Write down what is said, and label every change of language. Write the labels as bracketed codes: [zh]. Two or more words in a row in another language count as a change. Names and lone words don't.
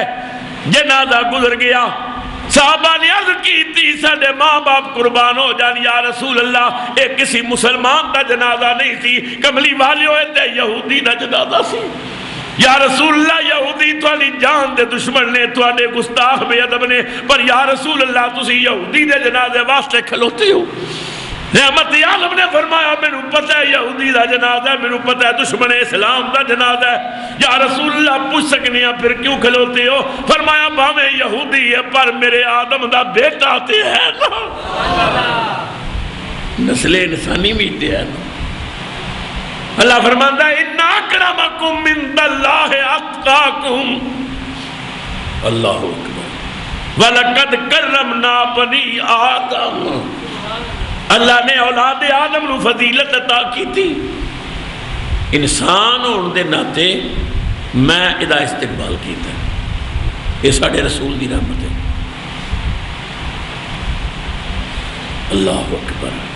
[pa] جنازہ گزر گیا، صحابہ نے عرض کی تھی ساڈے ماں باپ قربان ہو جان [ar] یا رسول اللہ، [pa] اے کسی مسلمان دا جنازہ نہیں تھی، کملی والے ہوئے تے یہودی دا جنازہ سی. [ar] یا رسول اللہ [pa] یہودی تواڈی جان دے دشمن نے، تواڈے گستاخ بے ادب نے، پر [ar] یا رسول اللہ [pa] تسی یہودی دے جنازے واسطے کھلوتے ہو. رحمت عالم نے فرمایا مینوں پتہ ہے یہودی دا جنازہ ہے، مینوں پتہ ہے دشمن اسلام دا جنازہ ہے. [ar] یا رسول اللہ [pa] پوچھ سکنے ہیں پھر کیوں کھلوتے ہو؟ فرمایا بھاویں یہودی ہے پر میرے آدم دا بیٹا تے ہے نا، نسل انسانی بھی تے ہے نا. [ur] اللہ فرماتا ہے [ar] ان اکرمکم عند اللہ اتقاکم. اللہ اکبر. وَلَقَدْ كَرَّمْنَا بَنِي آدم. [pa] اللہ نے اولاد آدم نو فضیلت عطا کی تھی. انسان ہونے دے ناتے میں ادا استقبال کیتا ہے، یہ ساڑھے رسول دی رحمت ہے. [ar] اللہ اکبر.